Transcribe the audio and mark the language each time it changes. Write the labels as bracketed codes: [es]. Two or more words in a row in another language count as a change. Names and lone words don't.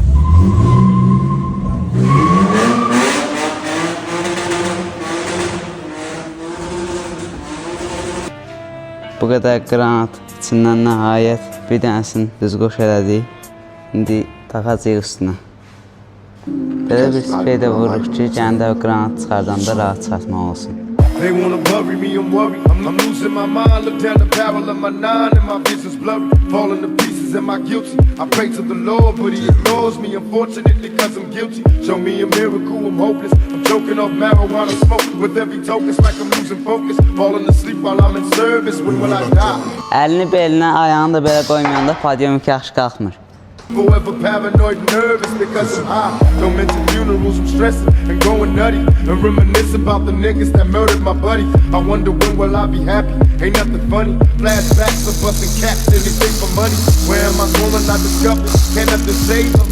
[az] Bu qədər qranat içindən nəhayət bir dənəsini düz qoş elədik. İndi taxacağıq üstünə. Belə bir spreydə vururuq ki, gəndə qranat çıxardanda rahat çıxartmaq olsun. [en] They wanna bury me, I'm worried. I'm losing my mind. Look down the barrel of my nine and my vision's blurry. Falling to pieces, am I guilty? I pray to the Lord, but He ignores me. Unfortunately, cause I'm guilty. Show me a miracle, I'm hopeless. I'm choking off marijuana smoke with every token. It's like I'm losing focus. Falling asleep while I'm in service. When will I die? [az] Əlini belinə, ayağını da belə qoymayanda podium yaxşı qalxmır. [en] Forever paranoid and nervous because I'm high. Don't mention funerals, I'm stressing and going nutty. And reminisce about the niggas that murdered my buddy. I wonder when will I be happy? Ain't nothing funny. Flashbacks of busting caps, anything for money. Where am I going? I discovered. Can't nothing save her.